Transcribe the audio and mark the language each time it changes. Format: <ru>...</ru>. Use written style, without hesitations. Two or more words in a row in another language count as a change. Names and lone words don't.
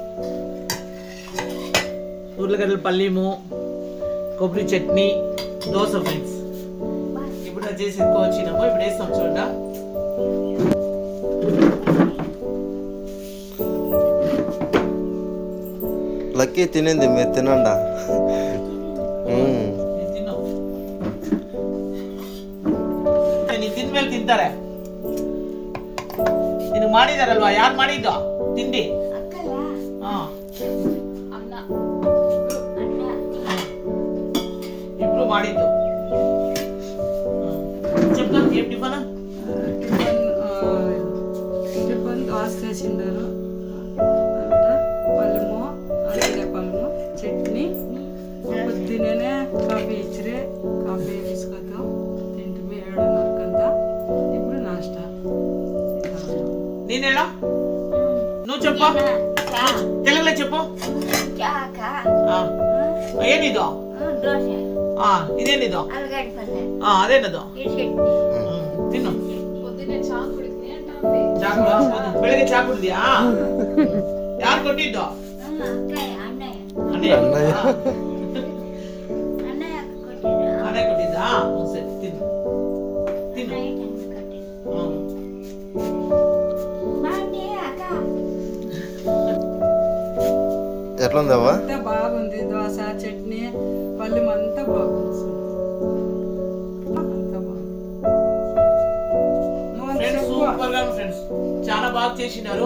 <te>ఉర్లగడ్డల పల్లీము, కొబ్బరి చట్నీ, దోశ ఫ్రెండ్స్. ఇప్పుడు అది చేసి ఎక్కువ వచ్చినాము. ఇప్పుడు వేస్తాం చూడండి. లక్కీ తినింది, మీరు తినండా.</te> <kn>ತಿಂದ ಮೇಲೆ ತಿಂತಾರೆ. ನಿನಗೆ ಮಾಡಿದಾರಲ್ವಾ, ಯಾರು ಮಾಡಿದ್ದು ತಿಂಡಿ? ಇಬ್ರು ಮಾಡಿದ್ದು.</kn> <te>చెప్తా ఏం టిఫన్? టిఫన్ దోశ చేసిండారు, పళ్ళము, అరగడే పళ్ళము, చట్నీ. పొద్దునే కాఫీ ఇచ్చిరే, కాఫీ తీసుకొద్దాం తింటివి 7:30కంతా. ఇప్పుడు నాష్టా. నేనేలా నువ్వు చెప్పు, తెలుగులో చెప్పు.</te> <kn>ಏನಿದು? ಇದೇನಿದು? ಅದೇನದು? ತಿನ್ನು. ಬೆಳಗ್ಗೆ ಚಾ ಕುಡಿದ್ಯಾ? ಯಾರು ಕೊಟ್ಟಿದ್ದು? ಅಣ್ಣಯ್ಯ ಕೊಟ್ಟಿದ್ದಾ? ಸರಿ, ತಿನ್ನು ತಿನ್ನು.</kn> <te>ఎట్లుందవ్వా? అంతా బాగుంది. దోశ, చట్నీ, పళ్ళెం అంతా బాగుంది. సూపర్ గా ఫ్రెండ్స్, చాలా బాగా చేసినారు.</te>